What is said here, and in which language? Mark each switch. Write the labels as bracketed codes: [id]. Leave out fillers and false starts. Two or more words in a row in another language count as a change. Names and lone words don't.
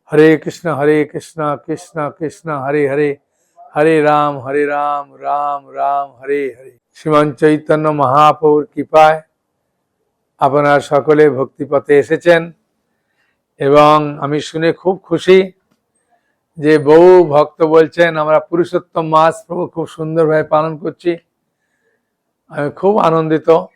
[sa] हरे कृष्णा कृष्णा कृष्णा हरे हरे, हरे राम राम राम हरे हरे। [bn] শ্রীমান চৈতন্য মহাপ্রভুর কৃপায় আপনারা সকলে ভক্তিপথে এসেছেন এবং আমি শুনে খুব খুশি যে বহু ভক্ত বলছেন আমরা পুরুষোত্তম মাস প্রভু খুব সুন্দরভাবে পালন করছি। আমি খুব আনন্দিত।